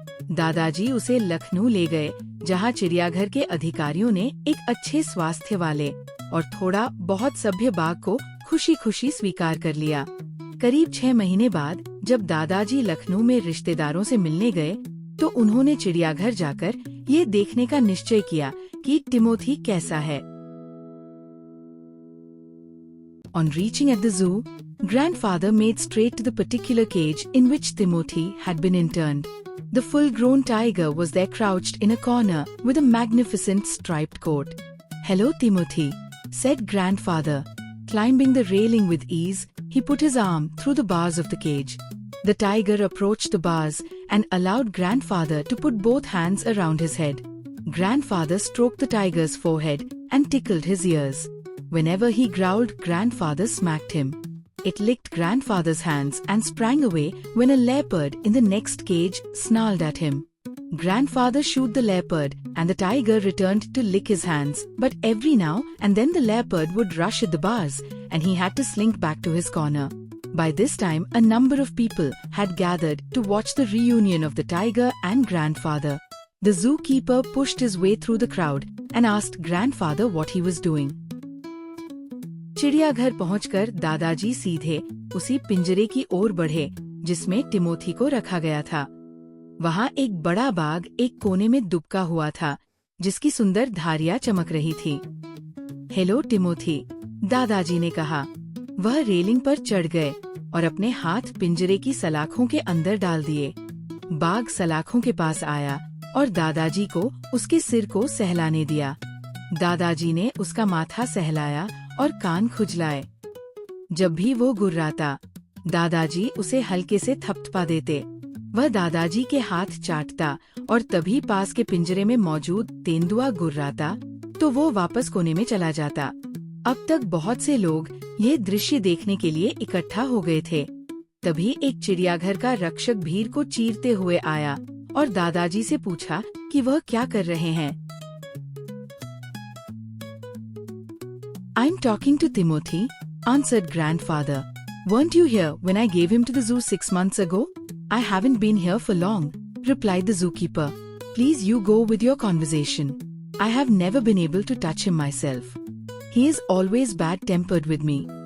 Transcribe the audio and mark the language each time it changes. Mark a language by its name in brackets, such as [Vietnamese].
[Hindi] दादाजी उसे लखनऊ ले गए, जहां चिड़ियाघर के अधिकारियों ने एक अच्छे स्वास्थ्य वाले और थोड़ा बहुत सभ्य बाघ को खुशी खुशी स्वीकार कर लिया। करीब 6 महीने बाद जब दादाजी लखनऊ में रिश्तेदारों से मिलने गए तो उन्होंने चिड़ियाघर जाकर ये देखने का निश्चय किया कि टिमोथी कैसा है। [English] On reaching at the zoo, grandfather made straight to the particular cage in which Timothy had been interned. The full-grown tiger was there crouched in a corner with a magnificent striped coat. "Hello, Timothy," said grandfather. Climbing the railing with ease, he put his arm through the bars of the cage. The tiger approached the bars and allowed grandfather to put both hands around his head. Grandfather stroked the tiger's forehead and tickled his ears. Whenever he growled, grandfather smacked him. It licked grandfather's hands and sprang away when a leopard in the next cage snarled at him. Grandfather shooed the leopard and the tiger returned to lick his hands, but every now and then the leopard would rush at the bars and he had to slink back to his corner. By this time, a number of people had gathered to watch the reunion of the tiger and grandfather. The zookeeper pushed his way through the crowd and asked grandfather what he was doing. [Hindi] चिड़ियाघर पहुंचकर दादाजी सीधे उसी पिंजरे की ओर बढ़े जिसमें Timothy को रखा गया था। वहां एक बड़ा बाघ एक कोने में दुबका हुआ था, जिसकी सुंदर धारियां चमक रही थी। "हेलो टिमोथी," दादाजी ने कहा। वह रेलिंग पर चढ़ गए और अपने हाथ पिंजरे की सलाखों के अंदर डाल दिए। बाघ सलाखों के पास आया और दादाजी को उसके सिर को सहलाने दिया। दादाजी ने उसका माथा सहलाया और कान खुजलाए। जब भी वो गुर्राता, दादाजी उसे हल्के से थपथपा देते। वह दादाजी के हाथ चाटता और तभी पास के पिंजरे में मौजूद तेंदुआ गुर्राता तो वो वापस कोने में चला जाता। अब तक बहुत से लोग ये दृश्य देखने के लिए इकट्ठा हो गए थे। तभी एक चिड़ियाघर का रक्षक भीड़ को चीरते हुए आया और दादाजी से पूछा कि वह क्या कर रहे हैं। [English] I'm talking to Timothy, answered grandfather. Weren't you here when I gave him to the zoo 6 months ago? I haven't been here for long, replied the zookeeper. Please you go with your conversation. I have never been able to touch him myself. He is always bad-tempered with me.